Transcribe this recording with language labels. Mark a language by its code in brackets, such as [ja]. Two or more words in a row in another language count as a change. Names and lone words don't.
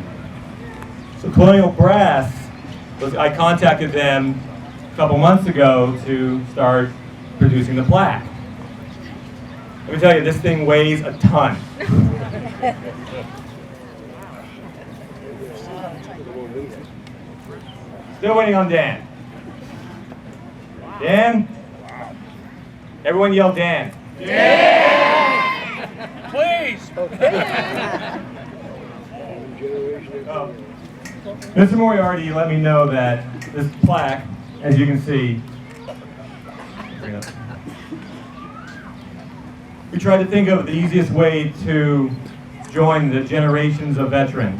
[en] So Colonial Brass, I contacted them a couple months ago to start producing the plaque. Let me tell you, this thing weighs a ton. Still waiting on Dan. Dan? Everyone yell Dan. Dan! Please! Mr. Moriarty let me know that this plaque, as you can see, we tried to think of the easiest way to join the generations of veterans.